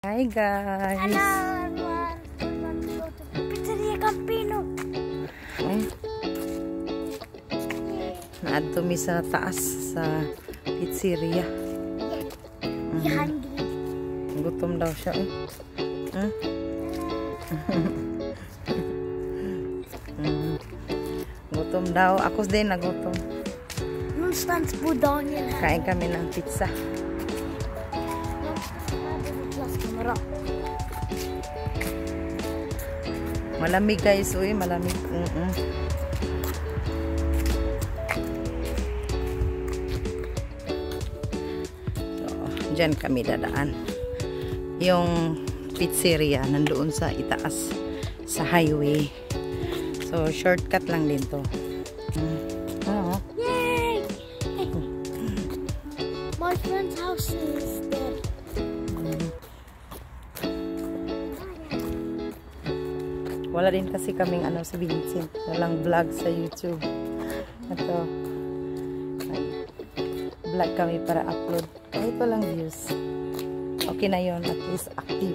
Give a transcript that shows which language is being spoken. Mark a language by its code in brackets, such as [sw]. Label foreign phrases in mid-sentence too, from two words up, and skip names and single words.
[en] Hi guys! Hello everyone! We want to go to Pizzeria Campino. [ceb] Naadto mi sa taas sa pizzeria. Hungry. [tl] Gutom daw siya eh. Gutom daw. Ako din nagutom. [sv] Någonstans på Daniel här. [tl] Kain kami ng pizza. Malamig guys, uy, malamig. So, dyan kami dadaan. Yung pizzeria nandoon sa itaas sa highway. So, shortcut lang din to. Yay! [en] My friend's house is there. [tl] Wala din kasi kaming ano sa Vincent. Walang vlog sa YouTube. Ito. Vlog kami para upload. Kahit walang views. Okay na yun. [en] At least [tl] active.